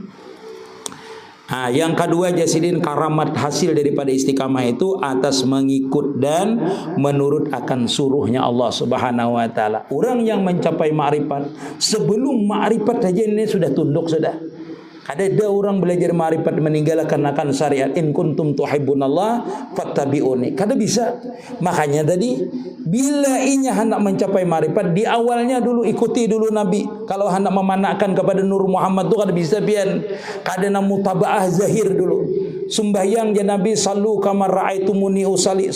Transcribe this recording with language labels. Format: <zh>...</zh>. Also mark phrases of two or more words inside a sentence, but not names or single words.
<id>Yang kedua Jasidin, karamat hasil daripada istiqamah itu atas mengikut dan menurut akan suruhnya Allah</id> <ar>Subhanahu wa taala.</ar> <id>Orang yang mencapai ma'rifat, sebelum ma'rifat saja ini sudah tunduk sudah. Ada orang belajar ma'rifat meninggalkan akan syariat,</id> <ar>in kuntum tuhibbunallah fattabi'uni.</ar> <id>Kada bisa. Makanya tadi bila inya hendak mencapai ma'rifat, di awalnya dulu ikuti dulu Nabi. Kalau hendak memanakkan kepada Nur Muhammad tu kada bisa pian. Kada na mutaba'ah zahir dulu. Sembahyang je Nabi,</id> <ar>sallu kama ra'aitumuni usalli.</ar>